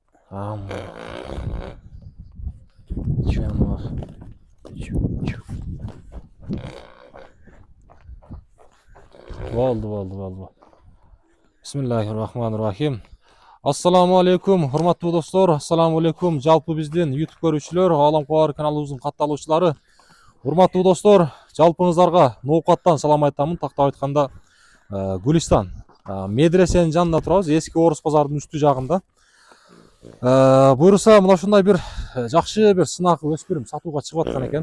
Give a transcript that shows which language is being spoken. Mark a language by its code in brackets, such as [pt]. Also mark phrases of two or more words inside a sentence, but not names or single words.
[ky] Жануар. Болды. [ar] بسم الله الرحمن الرحيم. السلام عليكم, [ky] урматтуу достор. [ar] السلام عليكم. [ky] Жалпы бизден YouTube көрүүчүлөр, Ааламкабар каналыбыздын катталуучулары. Урматтуу достор, жалпыңыздарга ноокаттан салам айтамын. Тактап айтканда, Гүлистан медресенин жанында турабыз, эски Орус базарынын үстү жагында. Буюрса, мына ушундай бир жакшы бир сынак өспүрүм сатууга чыгып аткан экен.